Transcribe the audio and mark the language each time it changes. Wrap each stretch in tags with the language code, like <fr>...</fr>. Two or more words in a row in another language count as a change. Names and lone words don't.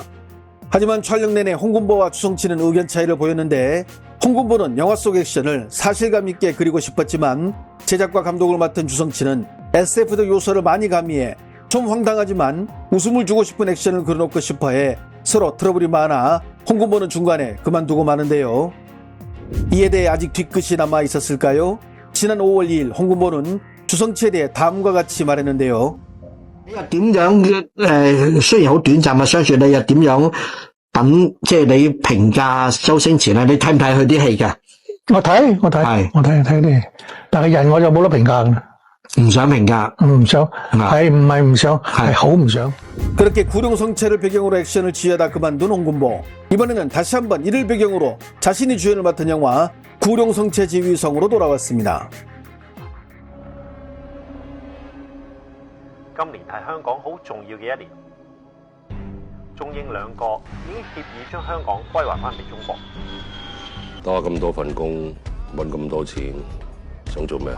<ko>하지만 촬영 내내 홍군보와 주성치는 의견 차이를 보였는데 홍군보는 영화 속 액션을 사실감 있게 그리고 싶었지만 제작과 감독을 맡은 주성치는 SF적 요소를 많이 가미해 좀 황당하지만 웃음을 주고 싶은 액션을 그려놓고 싶어해 서로 트러블이 많아 홍군보는 중간에 그만두고 마는데요. 이에 대해 아직 뒤끝이 남아 있었을까요? 지난 5월 2일 홍군보는 주성치에 대해 다음과 같이 말했는데요.</ko> <yue>點樣雖然好短暫嘅相處，你又點樣等即係你評價周星馳咧？你睇唔睇佢啲戲㗎？我睇啲，但係人我就冇得評價㗎。唔想評價，唔想，係唔係唔想，係好唔想。</yue> <ko>그렇게 구룡성체를 배경으로 액션을 지어다 그만둔 홍군보. 이번에는 다시 한번 이를 배경으로 자신이 주연을 맡은 영화 구룡성체 지휘성으로 돌아왔습니다.</ko> <yue>今年係香港好重要嘅一年，中英兩國已經協議將香港歸還翻俾中國。打咁多份工，揾咁多錢，想做咩啊？</yue>